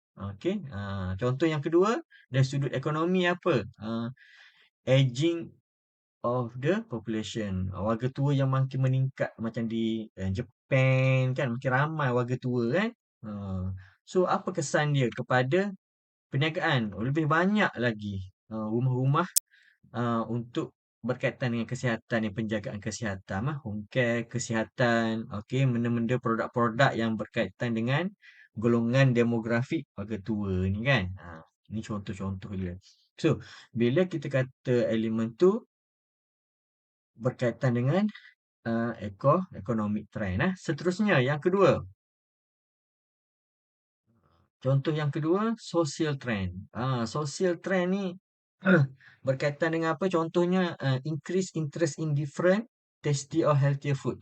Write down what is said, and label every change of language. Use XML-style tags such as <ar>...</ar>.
<ms>Okey, contoh yang kedua dari sudut ekonomi apa?</ms> <en>Aging of the population.</en> <ms>Warga tua yang makin meningkat macam di Japan kan, makin ramai warga tua kan. So apa kesan dia kepada perniagaan? Lebih banyak lagi rumah-rumah untuk berkaitan dengan kesihatan ni, penjagaan kesihatan home care, kesihatan, okey, benda-benda produk-produk yang berkaitan dengan golongan demografik warga tua ni kan. Ni contoh-contoh dia. So, bila kita kata elemen tu berkaitan dengan economic trend. Seterusnya, yang kedua. Contoh yang kedua, social trend. Social trend ni berkaitan dengan apa?</ms> <en>Contohnya, increase interest in different tasty or healthier food.</en>